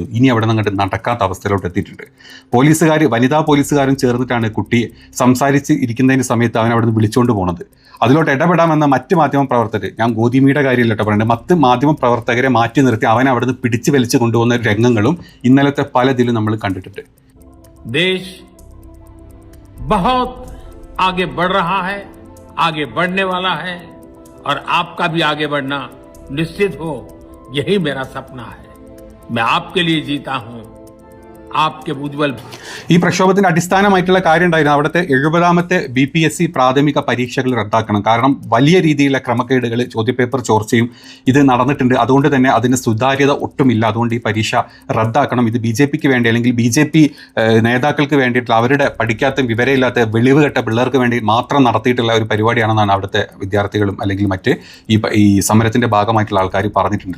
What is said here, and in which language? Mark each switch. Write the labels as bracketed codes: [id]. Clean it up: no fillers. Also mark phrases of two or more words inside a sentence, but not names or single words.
[ml] ഇനി അവിടെ നിന്ന് നടക്കാത്ത അവസ്ഥയിലോട്ട് എത്തിയിട്ടുണ്ട്. വനിതാ പോലീസുകാരും ചേർന്നിട്ടാണ് കുട്ടി സംസാരിച്ച് ഇരിക്കുന്നതിന് സമയത്ത് അവൻ അവിടെ നിന്ന് വിളിച്ചുകൊണ്ട് പോകുന്നത്. അതിലോട്ട് ഇടപെടാമെന്ന മറ്റ് മാധ്യമ പ്രവർത്തകർ, ഞാൻ ഗോതമ്പിയുടെ കാര്യമില്ല പറയുന്നത്, മറ്റ് മാധ്യമ പ്രവർത്തകരെ മാറ്റി നിർത്തി അവൻ അവിടെ നിന്ന് പിടിച്ച് വലിച്ചു കൊണ്ടുപോകുന്ന രംഗങ്ങളും ഇന്നലത്തെ പലതിലും നമ്മൾ കണ്ടിട്ടുണ്ട്. [hi] ദേശ് बहुत आगे बढ़ रहा है, आगे बढ़ने वाला है और आपका भी आगे बढ़ना निश्चित हो, यही मेरा सपना है. मैं आपके लिए जीता हूं, आपके उज्जवल [ml] ഈ പ്രക്ഷോഭത്തിന്റെ അടിസ്ഥാനമായിട്ടുള്ള കാര്യം ഉണ്ടായിരുന്നു അവിടുത്തെ 70ാമത്തെ BPSC പ്രാഥമിക പരീക്ഷകൾ റദ്ദാക്കണം. കാരണം വലിയ രീതിയിലുള്ള ക്രമക്കേടുകൾ, ചോദ്യപേപ്പർ ചോർച്ചയും ഇത് നടന്നിട്ടുണ്ട്. അതുകൊണ്ട് തന്നെ അതിന് സുതാര്യത ഒട്ടുമില്ല. അതുകൊണ്ട് ഈ പരീക്ഷ റദ്ദാക്കണം. ഇത് BJPക്ക് വേണ്ടി അല്ലെങ്കിൽ BJP നേതാക്കൾക്ക് വേണ്ടിയിട്ടുള്ള അവരുടെ പഠിക്കാത്ത വിവരമില്ലാത്ത വെളിവ് കെട്ട പിള്ളേർക്ക് വേണ്ടി മാത്രം നടത്തിയിട്ടുള്ള ഒരു പരിപാടിയാണെന്നാണ് അവിടുത്തെ വിദ്യാർത്ഥികളും അല്ലെങ്കിൽ മറ്റ് ഈ സമരത്തിന്റെ ഭാഗമായിട്ടുള്ള ആൾക്കാർ പറഞ്ഞിട്ടുണ്ട്.